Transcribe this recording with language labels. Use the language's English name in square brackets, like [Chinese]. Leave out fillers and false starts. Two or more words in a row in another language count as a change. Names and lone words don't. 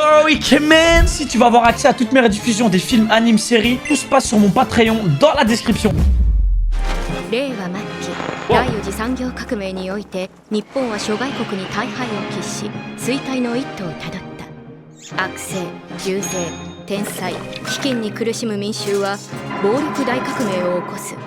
[English] week man. [French] Si tu veux avoir accès à toutes mes rediffusions des films, animes, séries, tout se passe sur mon Patreon dans la description. [Japanese] 令和末期第4次産業革命において日本は諸外国に大敗を喫し衰退の一途をたどった。悪政、重税、天災、飢饉に苦しむ民衆は暴力大革命を起こす。